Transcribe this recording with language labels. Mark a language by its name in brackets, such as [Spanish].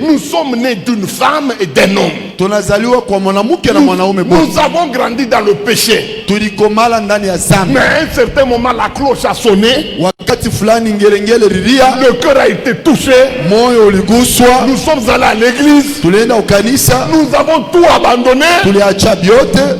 [French] Nous sommes nés d'une femme et d'un homme. [Swahili] Tunazaliwa kwa mwanamke na mwanaume bote. [French] Nous avons grandi dans le péché. [Swahili] Tulikomala ndani ya dhambi. [French] Mais à un certain moment la cloche a sonné. [Swahili] Wakati fulani ngelengele rilia, [French] le cœur a été touché. [Swahili] Moyo uliguswa. [French] Nous sommes allés à l'église. [Swahili] Tulienda ukanisa. [French] Nous avons tout abandonné. [Swahili] Tuliacha byote.